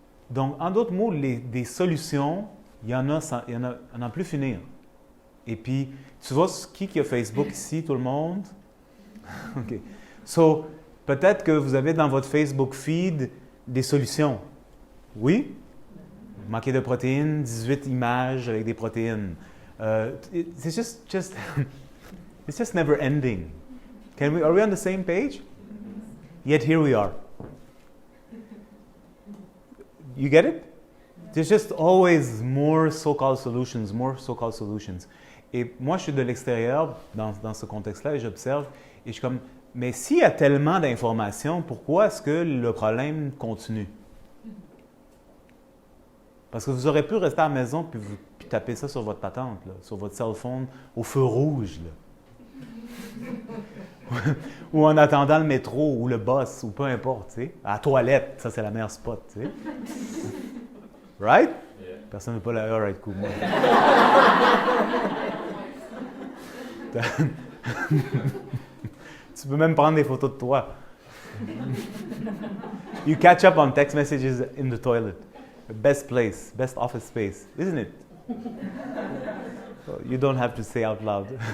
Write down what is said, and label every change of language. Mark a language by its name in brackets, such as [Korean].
[French] Donc, en d'autres mots, des solutions, il y en a plus finir. Et puis, tu vois qui a Facebook ici, tout le monde? OK. So, peut-être que vous avez dans votre Facebook feed des solutions. Oui? Manquer de protéines, 18 images avec des protéines. C'est [English] it's just never ending. Are we on the same page? Yet here we are. You get it? There's just always more so-called solutions, more so-called solutions. [French] Et moi, je suis de l'extérieur dans ce contexte-là et j'observe et je suis comme, mais s'il y a tellement d'informations, pourquoi est-ce que le problème continue? Parce que vous aurez pu rester à la maison puis taper ça sur votre patente, là, sur votre cell phone, au feu rouge. Là. Ou en attendant le métro ou le bus ou peu importe. Tu sais. À la toilette, ça c'est la meilleure spot. Tu sais. [English] Right? Yeah. [French] Personne ne veut pas la... [English] All right, cool. [French] Tu peux même prendre des photos de toi. [English] You catch up on text messages in the toilet. Best place, best office space, isn't it? So you don't have to say out loud.